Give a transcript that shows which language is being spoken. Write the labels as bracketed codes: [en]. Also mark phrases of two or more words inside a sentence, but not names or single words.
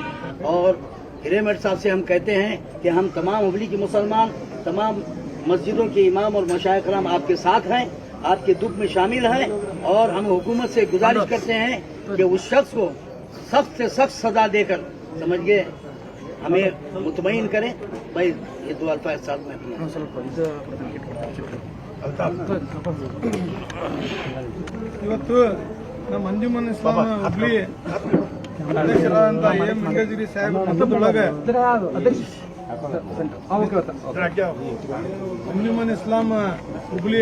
[ur] اور ہیرےمٹھ صاحب سے ہم کہتے ہیں کہ ہم تمام ہبلی کے مسلمان تمام مسجدوں کے امام اور مشائخ کرام آپ کے ساتھ ہیں، آپ کے دکھ میں شامل ہیں اور ہم حکومت سے گزارش کرتے ہیں کہ اس شخص کو سخت سے سخت سزا دے کر سمجھ گئے ہمیں مطمئن کریں. بھائی یہ دو الفاظ ساتھ میں [kn] ಇವತ್ತು ನಮ್ಮ ಅಂಜುಮನ್ ಇಸ್ಲಾಂ ಹುಬ್ಳಿ ಅಧ್ಯಕ್ಷರಾದಂತ ಎಂ ವೆಂಕಟಗಿರಿ ಸಾಹೇಬ್ ನೇತೃತ್ವದೊಳಗೆ ಅಂಜುಮನ್ ಇಸ್ಲಾಂ ಹುಬ್ಳಿ